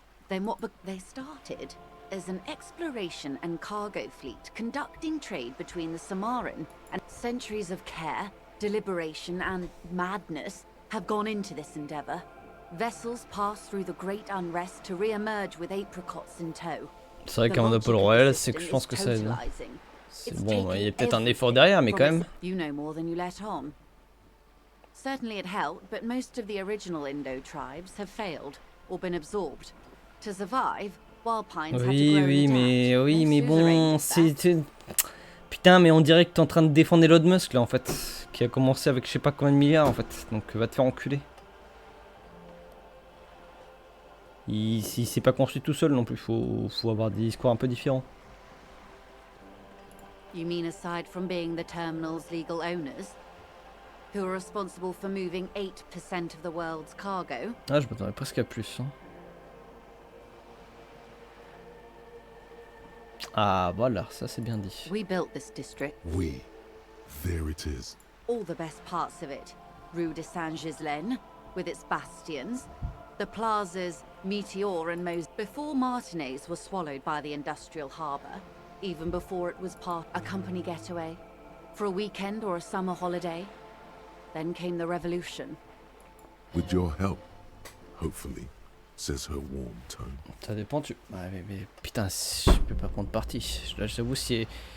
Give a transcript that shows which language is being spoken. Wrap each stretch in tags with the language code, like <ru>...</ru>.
<en>Then what they started as an exploration and cargo fleet conducting trade between the Samaran, and centuries of care, deliberation and madness have gone into this endeavor. Vessels pass through the great unrest to re-emerge with apricots in tow.</en> <fr>C'est vrai qu'un monopole royal, c'est que je pense que ça aide. C'est bon, il y a peut-être un effort derrière, mais quand même.</fr> <en>You know more than you let on. Certainly it helped, but most of the original Indo tribes have failed or been absorbed. To survive, Wild Pines had to grow</en> <fr>Oui, mais bon, c'est... Putain, mais on dirait que t'es en train de défendre Elon Musk, là, en fait. Qui a commencé avec je sais pas combien de milliards, en fait. Donc, va te faire enculer. Il s'est pas construit tout seul, non plus. Faut avoir des discours un peu différents.</fr> <en>You mean aside from being the terminal's legal owners, who are responsible for moving 8% of the world's cargo?</en> <fr>Ah, je m'attendais presque à plus. Hein. Ah, voilà, ça c'est bien dit.</fr> <en>We built this district. We. There it is. All the best parts of it. Rue de Saint-Ghislain, with its bastions. The plazas, Meteor and Mose. Before Martinez was swallowed by the industrial harbour, even before it was part a company getaway, for a weekend or a summer holiday. Then came the revolution. With your help, hopefully, says her warm tone.</en> <fr>Ça dépend, tu... Ouais, mais putain, je peux pas prendre parti. Là, j'avoue, c'est...</fr>